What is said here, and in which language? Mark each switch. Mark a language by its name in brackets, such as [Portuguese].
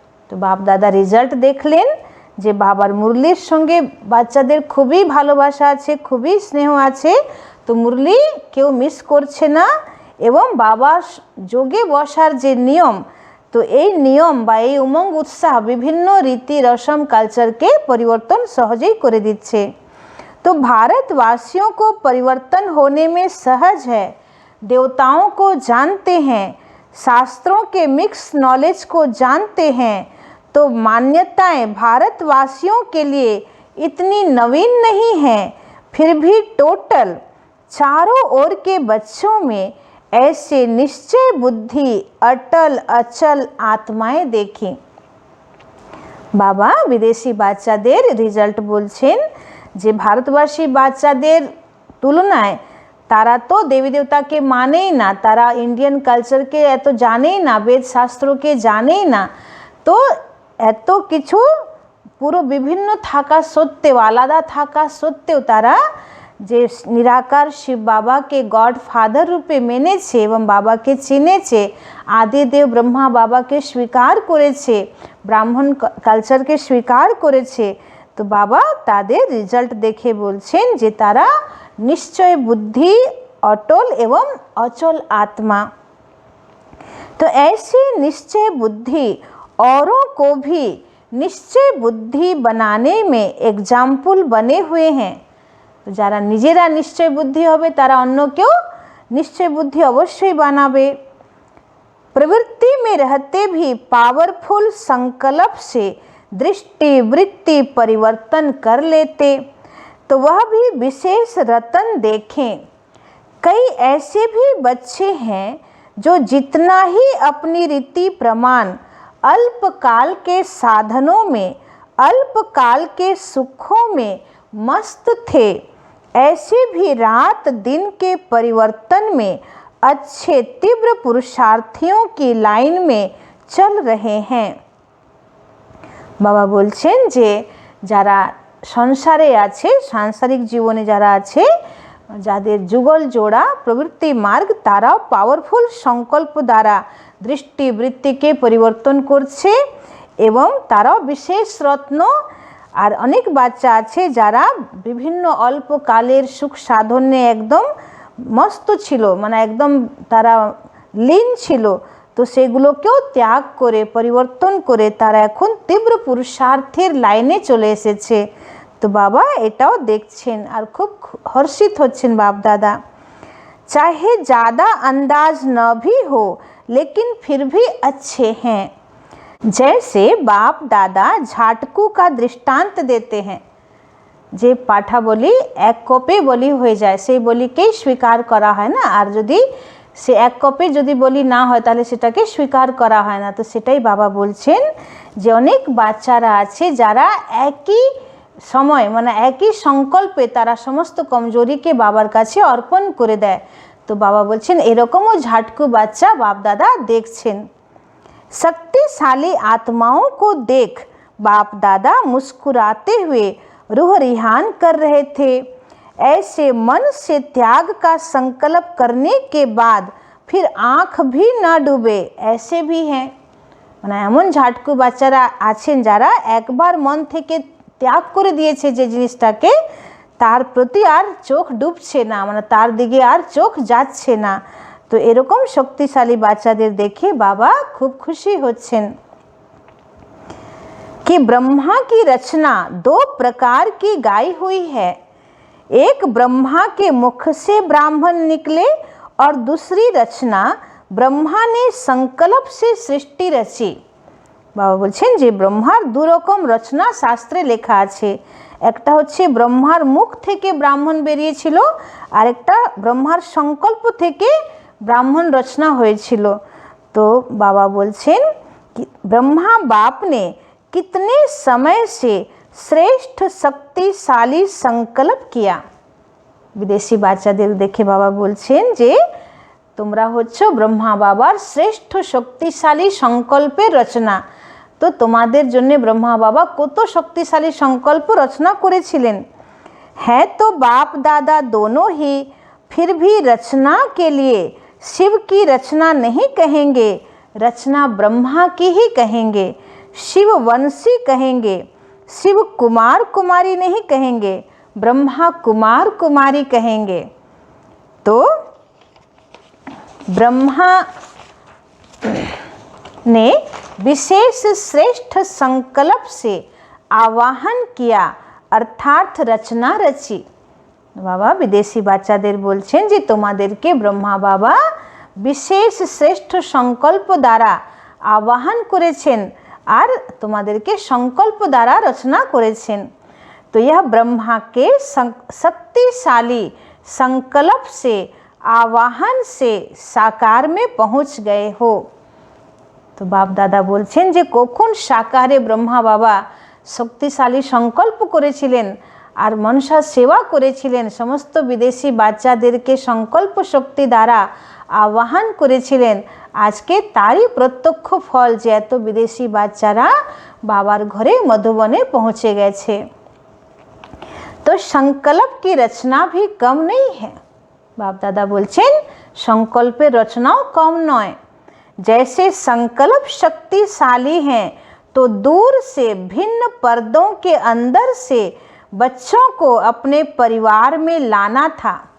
[Bangla] तो बाप दादा रिजल्ट देखलेন যে বাবার মুরলির সঙ্গে বাচ্চাদের খুবই ভালোবাসা আছে, খুবই স্নেহ আছে, তো মুরলি কেউ মিস করছে না, এবং বাবার যোগে বসার যে নিয়ম, তো এই নিয়ম বা এই উমঙ্গ উৎসাহ বিভিন্ন রীতি রসম কালচারকে পরিবর্তন সহজেই করে দিচ্ছে। [Hindi] तो भारतवासियों को परिवर्तन होने में सहज है, देवताओं को जानते हैं, शास्त्रों के मिक्स नॉलेज को जानते हैं, तो मान्यताएं भारतवासियों के लिए इतनी नवीन नहीं हैं, फिर भी टोटल चारों ओर के बच्चों में ऐसे निश्चय बुद्धि अटल अचल आत्माएं देखी। [Bangla] बाबा विदेशी বাচ্চাদের রিজাল্ট বলছেন যে ভারতবাসী বাচ্চাদের তুলনায় তারা তো দেবী দেবতাকে মানেই না, তারা ইন্ডিয়ান কালচারকে এত জানেই না, বেদ শাস্ত্রকে জানেই না, তো এত কিছু পুরো বিভিন্ন থাকা সত্ত্বেও আলাদা থাকা সত্ত্বেও তারা যে নিরাকার শিব বাবাকে গড ফাদার রূপে মেনেছে এবং বাবাকে চিনেছে, আদিদেব ব্রহ্মা বাবাকে স্বীকার করেছে, ব্রাহ্মণ কালচারকে স্বীকার করেছে, তো বাবা তাদের রেজাল্ট দেখে বলছেন যে তারা নিশ্চয় বুদ্ধি অটল এবং অচল आत्मा। [Hindi] तो ऐसी निश्चय बुद्धि औरों को भी निश्चय बुद्धि बनाने में एग्जाम्पल बने हुए हैं। [Bangla] তো যারা নিজেরা নিশ্চয় বুদ্ধি হবে তারা অন্যকেও [Hindi] निश्चय बुद्धि अवश्य बनावे। प्रवृत्ति में रहते भी पावरफुल संकल्प से दृष्टि वृत्ति परिवर्तन कर लेते तो वह भी विशेष रतन देखें। कई ऐसे भी बच्चे हैं जो जितना ही अपनी रीति प्रमाण अल्पकाल के साधनों में अल्पकाल के सुखों में मस्त थे, ऐसे भी रात दिन के परिवर्तन में अच्छे तीव्र पुरुषार्थियों की लाइन में चल रहे हैं। [Bangla] बाबा बोलছেন যে যারা সংসারে আছে, সাংসারিক জীবনে যারা আছে, যাদের যুগল জোড়া প্রবৃত্তি মার্গ, তারাও পাওয়ারফুল সংকল্প দ্বারা দৃষ্টি বৃত্তিকে পরিবর্তন করছে এবং তারাও বিশেষ রত্ন। আর অনেক বাচ্চা আছে যারা বিভিন্ন অল্পকালের সুখ সাধনে একদম মস্ত ছিল, মানে একদম তারা লীন ছিল, তো সেগুলোকেও ত্যাগ করে পরিবর্তন করে তারা এখন তীব্র পুরুষার্থের লাইনে চলে এসেছে। তো বাবা এটাও দেখছেন আর খুব হর্ষিত হচ্ছেন বাপ দাদা। [Hindi] चाहे ज़्यादा अंदाज न भी हो लेकिन फिर भी अच्छे हैं। जैसे बाप दादा झाटकू का दृष्टांत देते हैं, [Bangla] যে পাঠা বলি এক কপে বলি হয়ে যায় সেই বলিকেই স্বীকার করা হয় না, আর যদি সে এক কপে যদি বলি না হয় তাহলে সেটাকে স্বীকার করা হয় না। তো সেটাই বাবা বলছেন যে অনেক বাচ্চারা আছে যারা একই সময় মানে একই সংকল্পে তারা সমস্ত কমজোরিকে বাবার কাছে অর্পণ করে দেয়। তো বাবা বলছেন এরকমও ঝাটকু বাচ্চা বাপ দাদা দেখছেন। [Hindi] शक्तिशाली आत्माओं को देख बाप दादा मुस्कुराते हुए रूह रिहान कर रहे थे। ऐसे मन से त्याग का संकल्प करने के बाद फिर आँख भी न डूबे ऐसे भी हैं। [Bangla] মানে এমন ঝাটকু বাচ্চারা আছেন যারা একবার মন থেকে ত্যাগ করে দিয়েছে যে জিনিসটাকে, তার প্রতি আর চোখ ডুবছে না, মানে তার দিকে আর চোখ যাচ্ছে না। তো এরকম শক্তিশালী বাচ্চাদের দেখে বাবা খুব খুশি হচ্ছেন। [Hindi] कि ब्रह्मा की रचना दो प्रकार की गाई हुई है, एक ब्रह्मा के मुख से ब्राह्मण निकले और दूसरी रचना ब्रह्मा ने संकल्प से सृष्टि रची। [Bangla] बाबा बोलছেন যে ব্রহ্মার দু রকম রচনা শাস্ত্রে লেখা আছে, একটা হচ্ছে ব্রহ্মার মুখ থেকে ব্রাহ্মণ বেরিয়েছিল আর একটা ব্রহ্মার সংকল্প থেকে ब्राह्मण रचना হয়েছিল। [Hindi] तो बाबा बोलছেন कि ब्रह्मा बाप ने कितने समय से श्रेष्ठ शक्तिशाली संकल्प किया। [Bangla] विदेशी বাচ্চাদের দেখে বাবা বলছেন যে তোমরা হচ্ছে ব্রহ্মা বাবার শ্রেষ্ঠ শক্তিশালী সংকল্পের রচনা। তো তোমাদের জন্য ব্রহ্মা বাবা কত শক্তিশালী সংকল্প রচনা করেছিলেন। [Hindi] है तो बाप दादा दोनों ही फिर भी रचना के लिए शिव की रचना नहीं कहेंगे, रचना ब्रह्मा की ही कहेंगे। शिव वंशी कहेंगे, शिव कुमार कुमारी नहीं कहेंगे, ब्रह्मा कुमार कुमारी कहेंगे। तो ब्रह्मा ने विशेष श्रेष्ठ संकल्प से आवाहन किया अर्थात रचना रची। [Bangla] বাবা বিদেশি বাচ্চাদের বলছেন যে তোমাদেরকে ব্রহ্মা বাবা বিশেষ শ্রেষ্ঠ সংকল্প দ্বারা আহ্বান করেছেন আর তোমাদেরকে সংকল্প দ্বারা রচনা করেছেন। [Hindi] तो यह ब्रह्मा के शक्तिशाली संकल्प से आवाहन से साकार में पहुंच गए हो। [Bangla] तो बाप दादा বলছেন যে কখন সাকারে ব্রহ্মা বাবা শক্তিশালী সংকল্প করেছিলেন আর মনসা সেবা করেছিলেন, সমস্ত বিদেশি বাচ্চাদেরকে সংকল্প শক্তি দ্বারা আহ্বান করেছিলেন। আজকে তারই প্রত্যক্ষ ফল যে এত বিদেশি বাচ্চারা বাবার ঘরে মধুবনে পৌঁছে গেছে। [Hindi] তো সংকল্প কি রচনা भी कम नहीं है। [Bangla] বাপ দাদা বলছেন সংকল্পের রচনাও কম নয়। [Hindi] जैसे संकल्प शक्तिशाली हैं तो दूर से भिन्न पर्दों के अंदर से बच्चों को अपने परिवार में लाना था।